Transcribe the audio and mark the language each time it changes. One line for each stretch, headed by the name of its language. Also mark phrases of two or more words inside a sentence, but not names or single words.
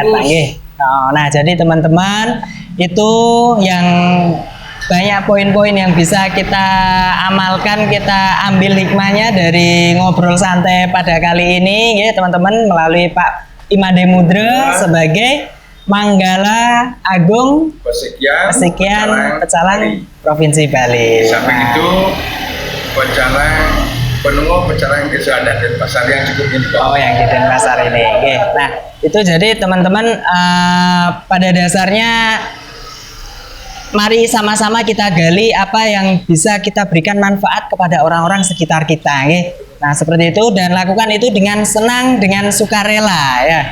Indonesian: Nah, jadi teman-teman itu yang banyak poin-poin yang bisa kita amalkan, kita ambil hikmahnya dari ngobrol santai pada kali ini, ya teman-teman, melalui Pak Imade Mudra sebagai Manggala Agung Pesekian Pecalang Provinsi Bali. Sampai itu pecalang penemu pecalang desa adat Denpasar yang cukup ini. Oh, yang di Denpasar ini. Oke. Nah, itu jadi teman-teman pada dasarnya mari sama-sama kita gali apa yang bisa kita berikan manfaat kepada orang-orang sekitar kita, ya. Nah, seperti itu, dan lakukan itu dengan senang, dengan sukarela, ya.